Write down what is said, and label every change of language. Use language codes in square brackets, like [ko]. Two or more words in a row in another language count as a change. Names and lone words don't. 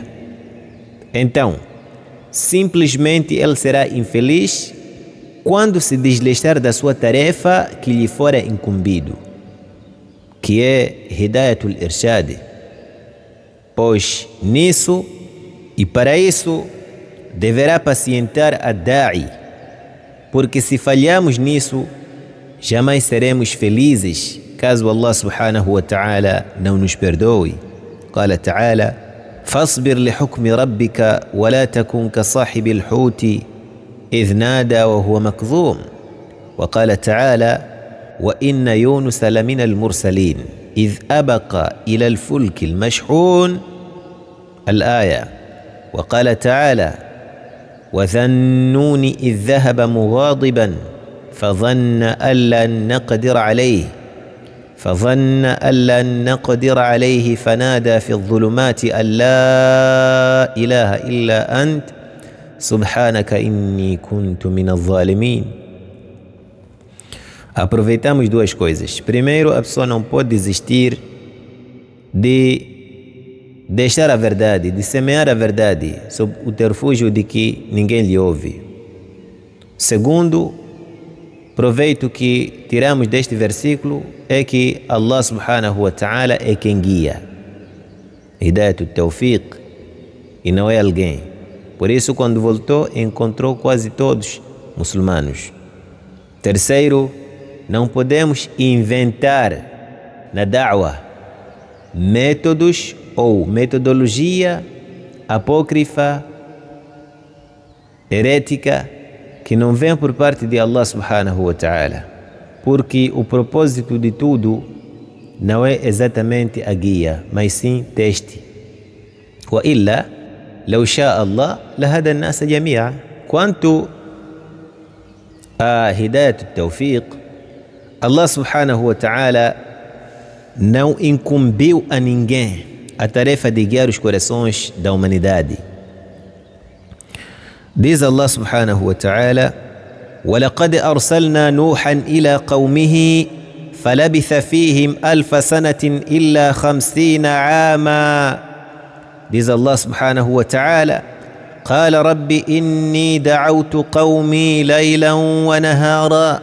[pt] Então, simplesmente ele será infeliz quando se desleixar da sua tarefa que lhe fora incumbido, que é [ar] هداية الإرشاد. [pt] Pois nisso e para isso deverá pacientar a da'i, porque se falhamos nisso, jamais seremos felizes caso [ar] الله سبحانه وتعالى [pt] não nos perdoe. [ar] قال تعالى: فاصبر لحكم ربك ولا تكن كصاحب الحوت إذ نادى وهو مكظوم. وقال تعالى: وإن يونس لمن المرسلين إذ أبق إلى الفلك المشحون. الآية. وقال تعالى: وذا النون إذ ذهب مغاضبا فظن أن لن نقدر عليه فنادى في الظلمات أن لا إله إلا أنت سبحانك إني كنت من الظالمين. [pt] Aproveitamos duas coisas. Primeiro, a pessoa não pode desistir de deixar a verdade, de semear a verdade, sob o terfúgio de que ninguém lhe ouve. Segundo, proveito que tiramos deste versículo é que [ar] الله سبحانه وتعالى [pt] é quem guia. [ar] هداية التوفيق, [pt] e não é alguém. Por isso, quando voltou, encontrou quase todos muçulmanos. Terceiro, não podemos inventar na da'wah métodos ou metodologia apócrifa, herética, que não vem por parte de [ar] الله سبحانه وتعالى, [pt] porque o propósito de tudo não é exatamente a guia, mas sim teste. [ar] وإلا لو شاء الله لهدى الناس جميعا. [pt] Quanto a [ar] هداية التوفيق, الله سبحانه وتعالى [pt] não incumbiu a ninguém a tarefa de guiar os corações da humanidade. [ar] Diz الله سبحانه وتعالى: وَلَقَدْ أَرْسَلْنَا نُوحًا إِلَى قَوْمِهِ فَلَبِثَ فِيهِمْ أَلْفَ سَنَةٍ إِلَّا 50 عَامًا. Diz الله سبحانه وتعالى: قَالَ رَبِّ إِنِّي دَعَوْتُ قَوْمِي لَيْلًا وَنَهَارًا.